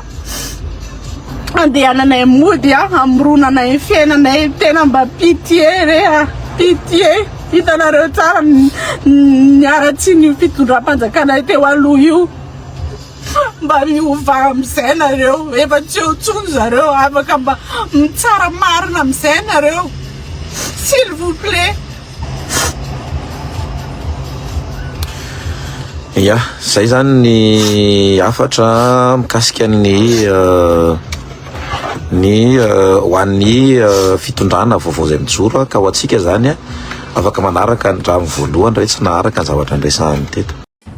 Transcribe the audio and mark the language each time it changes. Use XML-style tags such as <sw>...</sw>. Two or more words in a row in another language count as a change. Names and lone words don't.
<mg>andehananay mody amoronanay fiainanay tena mba pitié re pitié hitanareo tsara niaratsy ny fitondram-panjakanay teo aloha io mba miova am'izay nareo efa tsy eo tsony zareo afaka mba mitsara marina am'izay nareo</mg> <fr>s'il vous plaît.</fr> <mg>ia zay zany ny afatra mikasika ny ho an'ny fitondrana vaovao zay mijoro ka ho atsika zany afaka manaraka ny ramy voalohany re tsy naharaka ny zavatra ndraisahany teto.</mg>